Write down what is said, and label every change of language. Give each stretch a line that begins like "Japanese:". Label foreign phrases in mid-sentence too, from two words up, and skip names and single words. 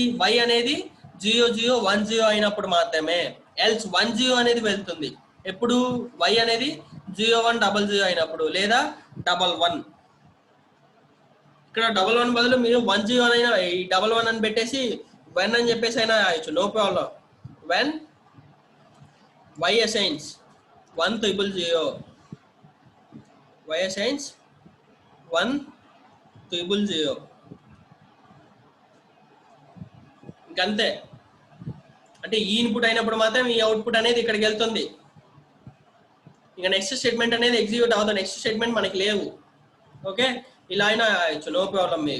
Telugu: y అనేది 0010 అయినప్పుడు మాత్రమే. ఎల్స్ 10 అనేది వెళ్తుంది ఎప్పుడు? y అనేది 0100 అయినప్పుడు లేదా 11. ఇక్కడ 11 బదులు మీరు 10 అయినా ఈ 11 అని పెట్టేసి వెన్ అని చెప్పేసి అయినా రాయొచ్చు,
English: no problem. వెన్ y assigns 100, y assigns 100 ఇంకంతే.
Telugu: అంటే ఈ ఇన్పుట్ అయినప్పుడు మాత్రం ఈ అవుట్పుట్ అనేది ఇక్కడికి వెళ్తుంది. ఇంకా
English: next statement
Telugu: అనేది ఎగ్జిక్యూట్ అవుతుంది.
English: next statement
Telugu: మనకి లేవు. ఓకే, ఇలా అయినా రాయొచ్చు,
English: no problem
Telugu: మీరు.